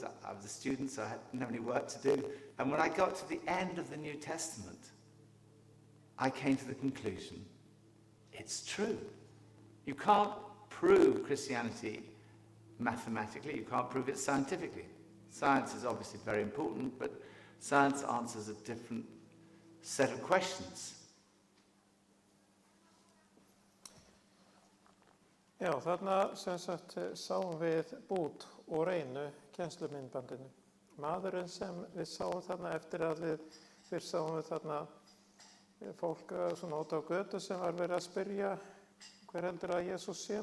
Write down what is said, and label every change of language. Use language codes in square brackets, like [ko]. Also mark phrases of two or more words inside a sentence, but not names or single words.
[en] I was a student, so I didn't have any work to do. And when I got to the end of the New Testament, I came to the conclusion, it's true. You can't prove Christianity mathematically. You can't prove it scientifically. Science is obviously very important, but science answers a different set of questions. [is] Já, þarna sem sagt sáum við Bút og Reynu kennslumyndbandinu. Maðurinn sem við sáum þarna eftir að við fyrst sáum við þarna fólk svona út á götu sem var verið að spyrja hver heldur að Jesús sé.